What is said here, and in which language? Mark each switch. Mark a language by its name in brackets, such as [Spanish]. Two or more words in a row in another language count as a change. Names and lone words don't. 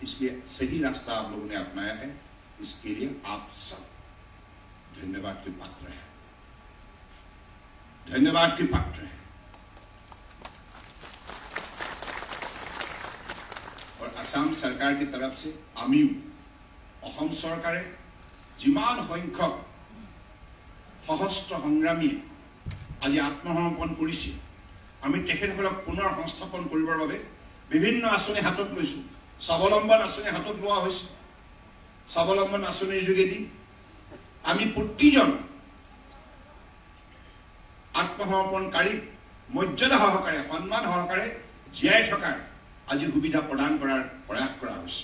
[Hindi] इसलिए सही रास्ता आप लोगों ने अपनाया है। इसके लिए आप सब धन्यवाद के पात्र हैं, धन्यवाद के पात्र हैं। और असम सरकार की तरफ से [Assamese] आमिও অসম চৰকাৰে যিমান সংখ্যক সহস্ৰ সংগ্ৰামী আজি আত্মসমৰ্পণ কৰিছে, আমি তেখেতসকলক পুনৰ সংস্থাপন কৰিবৰ বাবে বিভিন্ন আঁচনি হাতত লৈছো। স্বাৱলম্বন আঁচনি হাতত লোৱা হৈছে। স্বাৱলম্বন আঁচনিৰ যোগেদি আমি প্ৰতিজন আত্মসমৰ্পণকাৰীক মৰ্যাদা সহকাৰে, সন্মান সহকাৰে জীয়াই থকাৰ আজি সুবিধা প্ৰদান কৰাৰ প্ৰয়াস কৰা হৈছে।